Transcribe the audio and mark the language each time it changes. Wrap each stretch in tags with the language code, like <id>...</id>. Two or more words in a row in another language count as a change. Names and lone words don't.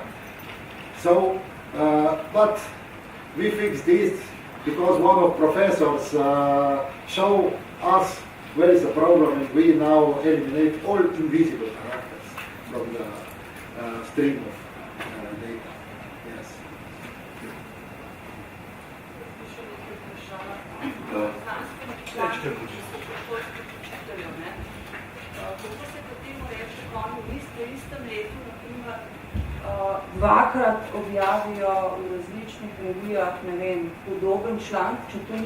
<en>So, but we fix this because one of professors show us where is the problem, and we now eliminate all invisible characters from the stream of data. Yes.</en> <sl>Dvakrat objavijo v različnih revijah, ne vem, podoben članek, če to</sl>